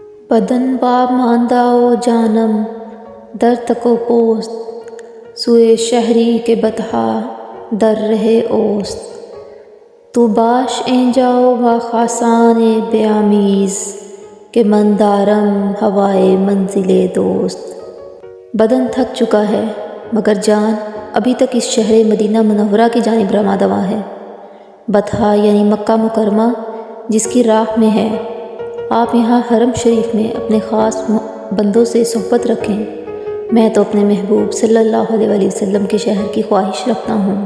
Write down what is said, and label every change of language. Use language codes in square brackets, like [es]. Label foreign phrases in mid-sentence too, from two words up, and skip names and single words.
[fa] بدن با ماندہ و جانم در تک و پوست، سوئے شہری کے بطحا در رہے اوست۔ تو باش این جاؤ با خاصان بیامیز، کہ من دارم ہوائے منزل دوست۔ [ur] بدن تھک چکا ہے مگر جان ابھی تک اس شہر مدینہ منورہ کی جانب رواں ہے۔ بطحا یعنی مکہ مکرمہ جس کی راہ میں ہے۔ آپ یہاں حرم شریف میں اپنے خاص بندوں سے صحبت رکھیں۔ میں تو اپنے محبوب صلی اللہ علیہ وآلہ وسلم کے شہر کی خواہش رکھتا ہوں۔